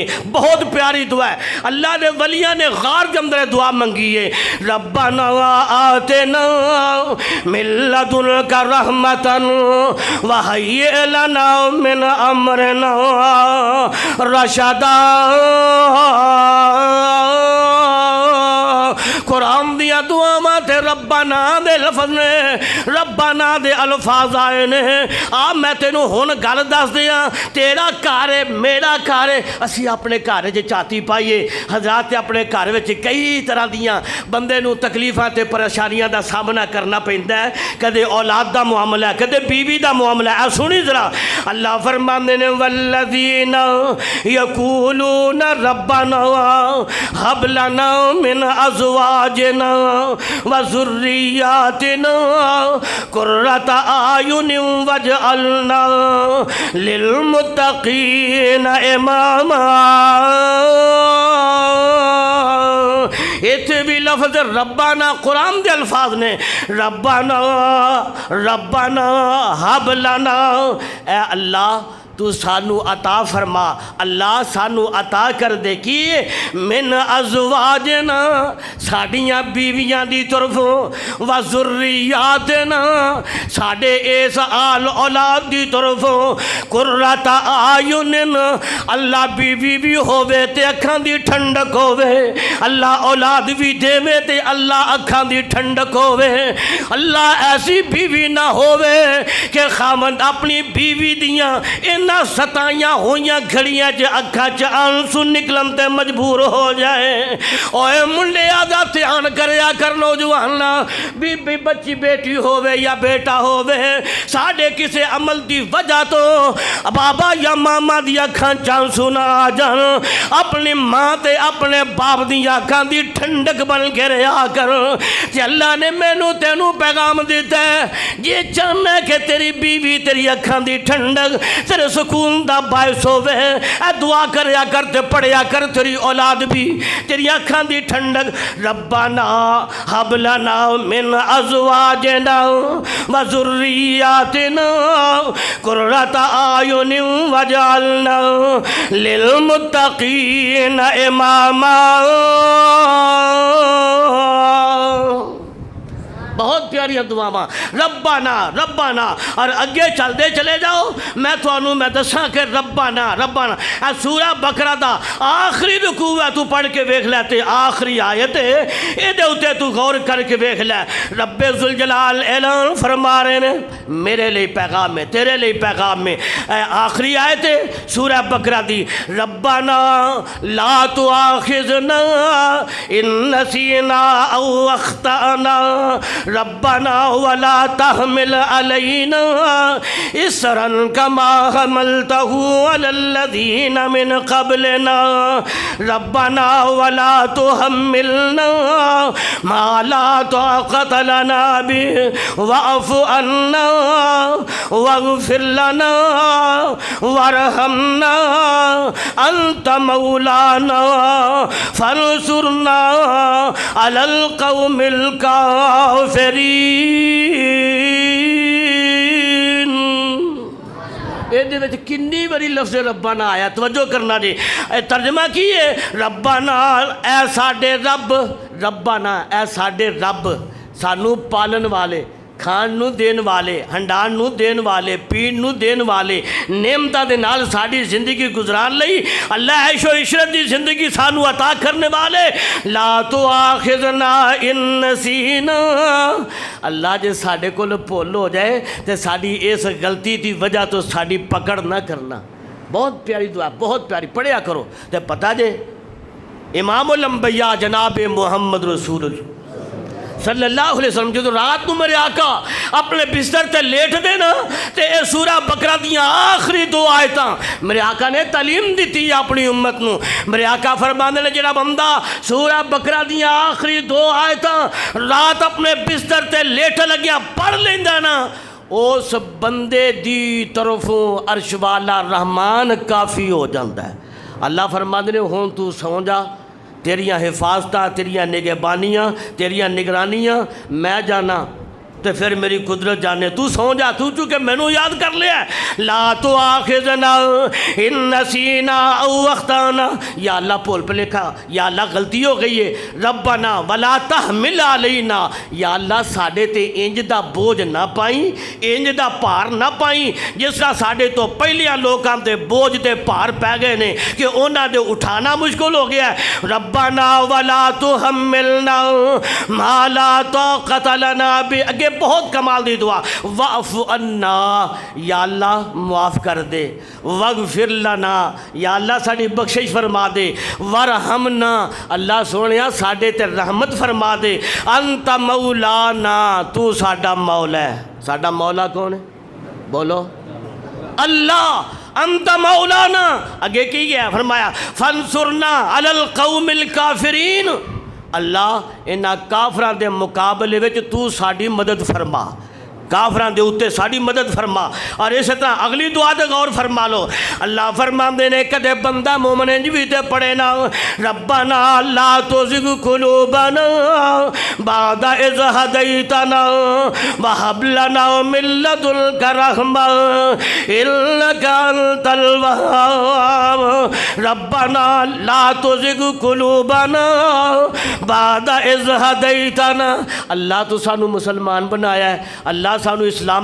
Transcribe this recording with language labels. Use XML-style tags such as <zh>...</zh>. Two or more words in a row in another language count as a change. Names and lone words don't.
<pa>بہت پیاری دعا ہے، اللہ نے ولیاں نے غار کے اندر دعا منگی ہے،</pa> <ar>ربنا آتنا من لدنک رحمتا وہیئ لنا من امرنا رشدا۔</ar> <pa>قرآن دیا دعاواں تے ربنا دے لفظ نے، ربنا دے الفاظ آئے نے۔ آ میں تینوں ہن گل دس دیاں، تیرا گھر ہے میرا گھر ہے، اسی اپنے گھر وچ چاتی پائیے۔ حضرات اپنے گھر وچ کئی طرح دیاں بندے نوں تکلیفاں تے پریشانیاں دا سامنا کرنا پیندا ہے، کدے اولاد دا معاملہ ہے، کدے بیوی دا معاملہ ہے۔ سنی ذرا اللہ فرماندے نے</pa> <ar>والذین یقولون ربنا هب لنا من ازواجنا وذریاتنا قرۃ اعین واجعلنا للمتقین اماما۔</ar> <pa>اتنے بھی لفظ ربنا قرآن دے الفاظ نے،</pa> <ar>ربنا ربنا ہب لنا،</ar> <pa>اے اللہ تو سانو عطا فرما، اللہ سانو عطا کر دے کی</pa> <ar>من ازواجنا</ar> <pa>ساڑیاں بیویاں دی طرفوں، وذریاتنا ساڑے اس آل اولاد دی طرفوں،</pa> <ar>قرۃ اعین</ar> <pa>اللہ بیوی بھی ہووے تے اکھاں دی ٹھنڈک ہووے، اللہ اولاد بھی دے میں تے اللہ اکھاں دی ٹھنڈک ہووے۔ اللہ ایسی بیوی نہ ہووے کہ خامند اپنی بیوی دیاں نہ ستائیاں ہویاں گھڑیاں چ اکھاں چ آنسو نکلن تے مجبور ہو جائے۔ اوے منڈے آدھا دھیان کریا کر نوجوانا، بی بچی بیٹی ہووے یا بیٹا ہووے، ساڈے کسے عمل دی وجہ تو بابا یا ماما دی اکھاں چ آنسو نہ آ جان، اپنی ماں تے اپنے باپ دی اکھاں دی ٹھنڈک بن کے رہیا کر۔ کہ اللہ نے مینوں تینوں پیغام دیتا ہے، یہ چاہنا ہے کہ تیری بیوی تیری اکھاں دی ٹھنڈک تیرے سکون دا باعث ہووے، اے دعا کریا کر تے پڑھیا کر تیری اولاد بھی تیری اکھاں دی ٹھنڈک۔</pa> <ar>ربنا ہب لنا من ازواجنا وذریاتنا قرۃ اعین واجعلنا للمتقین اماما۔</ar> <pa>بہت پیاری دعاواں،</pa> <ar>ربنا ربنا،</ar> <pa>اور اگے چل دے چلے جاؤ میں دساں کہ</pa> <ar>ربنا ربنا</ar> <pa>اے سورہ بقرہ دا آخری رکوع ہے، تو پڑھ کے ویکھ لے تے آخری آیت ہے، اے دے اتے تو غور کر کے ویکھ لے۔</pa> <ur>رب ذوالجلال اعلان فرما رہے ہیں میرے لئے پیغام میں، تیرے لئے پیغام میں،</ur> <pa>اے آخری آیت ہے سورہ بقرہ دی،</pa> <ar>ربنا لا تؤاخذنا ان نسینا او اخطأنا ربنا ولا تحمل علينا إصرا كما حملته على الذين من قبلنا ربنا ولا تحملنا ما لا طاقة لنا به واعف عنا واغفر لنا وارحمنا أنت مولانا فانصرنا على القوم الكافرين۔</ar> <pa>یہ کنی بڑی لفظ ربنا آیا، توجہ کرنا جی۔ ترجمہ کی ہے ربنا اے ساڈے رب، ربنا اے ساڈے رب، سانو پالن والے، کھان نو دین والے، ہنڈان نو دین والے، پین نو دین والے، نعمتاں دے نال ساڈی زندگی گزران لئی اللہ عیش و عشرت دی زندگی سانو عطا کرنے والے۔</pa> <ar>لا تؤاخذنا ان نسینا،</ar> <pa>اللہ جے ساڈے کول بھول ہو جائے تے ساڈی اس غلطی دی وجہ تو ساڈی پکڑ نہ کرنا۔ بہت پیاری دعا، بہت پیاری، پڑھیا کرو تے پتہ جے امام الانبیاء جناب محمد رسول اللہ</pa> <ar>صلی اللہ علیہ وسلم</ar> <pa>جو رات کو میرے آقا اپنے بستر تے لیٹ دے نا تے اے سورہ بقرہ دیاں آخری دو آیتاں میرے آقا نے تعلیم دیتی اپنی امت نو۔ میرے آقا فرمانے نے جڑا بندہ سورہ بقرہ دیاں آخری دو آیتاں رات اپنے بستر تے لیٹ لگیا پڑھ لیندہ نا، اس بندے دی طرفوں عرش والا رحمان کافی ہو جاندہ ہے۔ اللہ فرمانے نے ہون تو سو جا، تیریاں حفاظتاں، تیریاں نگہبانیاں، تیریاں نگرانیاں میں جانا، تو پھر میری قدرت جانے تو سو جا، تو چونکہ میں نو یاد کر لیا ہے۔</pa> <ar>لا تؤاخذنا ان نسینا او اخطانا،</ar> <pa>یا اللہ بھول بھلیکھا، یا اللہ غلطی ہو گئی ہے۔</pa> <ar>ربنا ولا تحمل علینا،</ar> <pa>یا اللہ ساڈے تے انج دا بوجھ نہ پائیں، انج دا پار نہ پائیں جس طرح ساڈے تو پہلیاں لوکاں تے بوجھ تے پار پہ گئے نے کہ انہاں دے اٹھانا مشکل ہو گیا ہے۔</pa> <ar>ربنا ولا تحملنا ما لا طاقت لنا بہ،</ar> <pa>اگے بہت کمال دی دعا،</pa> <ar>واعف عنا،</ar> <pa>یا اللہ معاف کر دے،</pa> <ar>واغفر لنا،</ar> <pa>یا اللہ ساڈی بخشش فرما دے، ورحمنا، اللہ سونیا ساڈے تے رحمت فرما دے،</pa> <ar>انت مولانا،</ar> <pa>تو ساڈا مولا ہے۔ ساڈا مولا کون ہے؟ بولو اللہ،</pa> <ar>انت مولانا۔</ar> <pa>اگے کی گیا فرمایا</pa> <ar>فانصرنا علی القوم الکافرین،</ar> <pa>اللہ انہاں کافراں دے مقابلے وچ تو ساڈی مدد فرما، کافراں دے اوتے ساڈی مدد فرما۔ اور اس طرح اگلی دعا تے غور فرما لو، اللہ فرماندے نے کدے بندہ مومن انج بھی تے پڑھے نا،</pa> <ar>ربنا لا تزغ قلوبنا بعد اذ ہدیتنا وہب لنا من لدنک رحمہ انک انت الوہاب، ربنا لا تزغ قلوبنا بعد اذ ہدیتنا،</ar> <pa>اللہ تو سانو مسلمان بنایا ہے، اللہ سانو اسلام</pa>